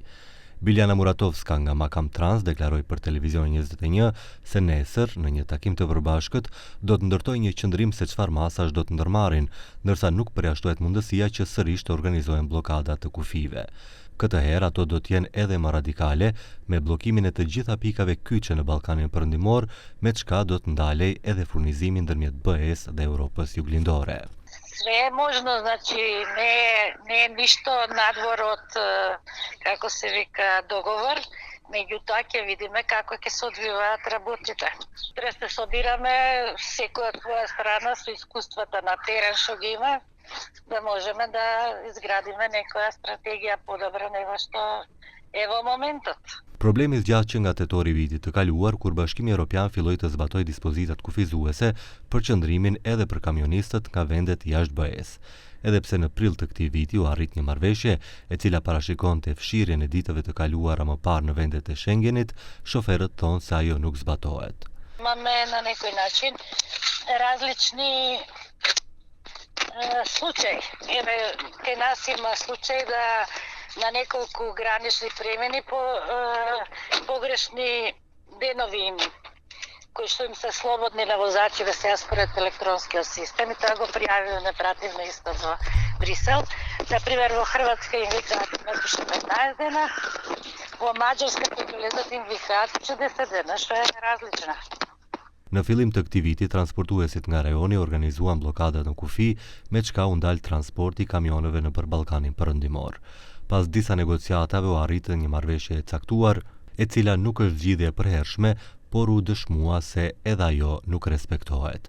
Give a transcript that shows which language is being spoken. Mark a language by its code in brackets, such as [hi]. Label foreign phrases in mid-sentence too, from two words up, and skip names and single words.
[sq] Biljana Muratovska nga Makam Trans deklaroi për Televizion 21 se nesër, në një takim të përbashkët, do të ndërtojë një qëndrim se çfarë masash do të ndërmarrin, ndërsa nuk përjashtohet mundësia që sërish të organizohen bllokada të kufive. Këtë herë ato do të jenë edhe më radikale, me bllokimin e të gjitha pikave kyçe në Ballkanin Perëndimor, me çka do të ndalej edhe furnizimi ndërmjet BE-s dhe Europës Juglindore. [mk] Све је можно, значи не ништо надвор од, како се вика, договор, меѓутоа ќе видиме како ќе се одвиваат работите. Се собираме секоја од своја страна со искуствата на терен што ги има, да можеме да изградиме некоја стратегија подобра него што е во моментот. [sq] Problemi zgjat që nga tetori vitit të kaluar, kur Bashkimi Evropian filloi të zbatojë dispozitat kufizuese për qëndrimin edhe për kamionistët nga vendet jashtë BE-s. Edhe pse në prill të këtij viti u arrit një marrëveshje e cila parashikonte fshirjen e ditëve të kaluara më parë në vendet e Schengenit, shoferët thonë se ajo nuk zbatohet. [mk] Imаме на некој начин различни случаи. Кај нас има случај да на неколку гранични премени по погрешни денови им, кои што им се слободни на возачи да се според електронскиот систем и тоа го пријавиле непративно исто до Брисел. Например, во Хрватска им викаат место 15 дена, во Маđarska кои влезат им викаат 40 дена, што е различно. [sq] Në fillim të këtij viti, transportuesit nga rajoni organizuan bllokadat në kufi, me çka u ndal transporti i kamioneve nëpër Ballkanin Perëndimor. Pas disa negociatave u arritën një marrëveshje e caktuar, e cila nuk është zgjidhje e përhershme, por u dëshmua se edhe ajo nuk respektohet.